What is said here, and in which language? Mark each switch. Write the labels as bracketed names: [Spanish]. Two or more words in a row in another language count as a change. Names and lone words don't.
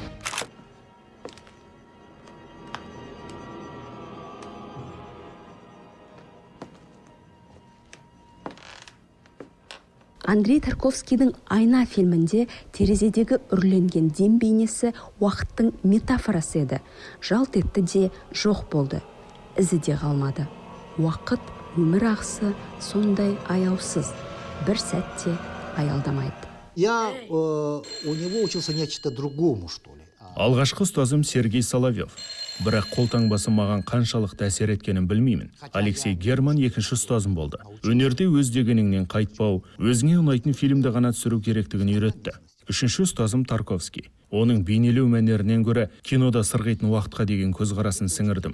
[Kazakh] Андрей Тарковскийдің «Айна» фильмінде терезедегі үрленген дем бейнесі уақыттың метафорасы еді. Жалт етті де жоқ болды. Ізі де қалмады. Уақыт, өмір ағысы сондай аяусыз. Бір сәтте аялдамайды. [Russian] Я у него учился нечто другому, что ли. [Kazakh] Алғашқы ұстазым Сергей Соловьев. Бірақ қолтаңбасы маған қаншалықты әсер еткенін білмеймін. Алексей Герман екінші ұстазым болды. Өнерде өз дегеніңнен қайтпау, өзіңе ұнайтын фильмді ғана түсіру керектігін үйретті. Үшінші ұстазым Тарковский. Оның бейнелеу мәнерінен гөрі кинода сырғитын уақытқа деген көзқарасын сіңірдім.